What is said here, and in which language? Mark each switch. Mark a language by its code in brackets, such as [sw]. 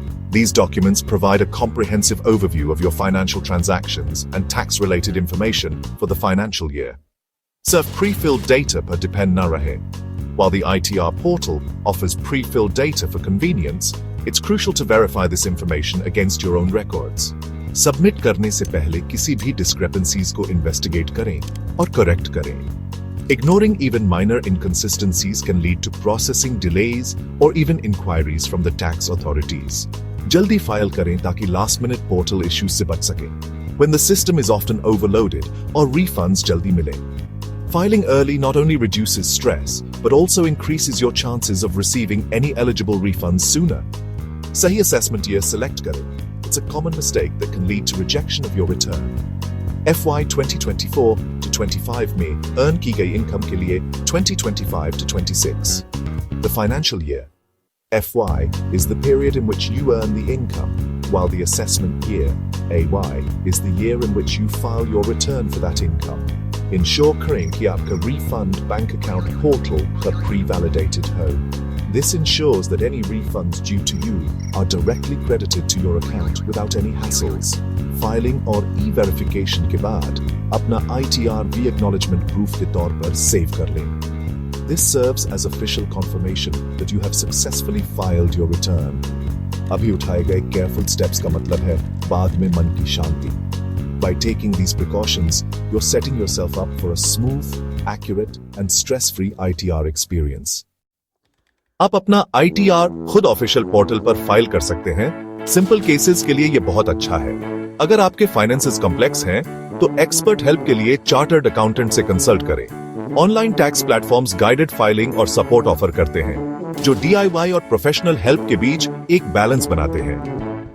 [en] These documents provide a comprehensive overview of your financial transactions and tax-related information for the financial year. [hi] Sirf pre-filled data per depend na rahe. [en] While the ITR portal offers pre-filled data for convenience, it's crucial to verify this information against your own records. [hi] Submit करने से पहले किसी भी discrepancies को investigate करें और correct करें. [en] Ignoring even minor inconsistencies can lead to processing delays or even inquiries from the tax authorities. [hi] जल्दी फाइल करें ताकि [en] last-minute portal issues [hi] से बच सकें, [en] when the system is often overloaded or refunds [hi] jaldi mile. [en] Filing early not only reduces stress, but also increases your chances of receiving any eligible refunds sooner. [hi] Sahi assessment year select kare. [en] It's a common mistake that can lead to rejection of your return. [hi] FY 2024 to 25 में earn की गई income के लिए 2025 to 26. [en] The financial year. FY is the period in which you earn the income, while the assessment year, AY, is the year in which you file your return for that income. [hi] Ensure करें कि आपका refund bank account portal पर pre-validated हो. [en] This ensures that any refunds due to you are directly credited to your account without any hassles. [hi] Filing और e-verification के बाद अपना ITR re-acknowledgement proof के तौर पर save कर लें. [en] This serves as official confirmation that you have successfully filed your return. [hi] अभी उठाए गए careful steps का मतलब है बाद में मन की शांति. [en] By taking these precautions, you're setting yourself up for a smooth, accurate, and stress-free ITR experience. [hi] आप अपना ITR खुद ऑफिशियल पोर्टल पर फाइल कर सकते हैं। सिंपल केसेस के लिए यह बहुत अच्छा है। अगर आपके फाइनेंसेस कॉम्प्लेक्स हैं तो एक्सपर्ट हेल्प के लिए चार्टर्ड अकाउंटेंट से कंसल्ट करें। Online tax platforms guided filing और सपोर्ट ऑफर करते हैं, जो DIY और प्रोफेशनल हेल्प के बीच एक बैलेंस बनाते हैं।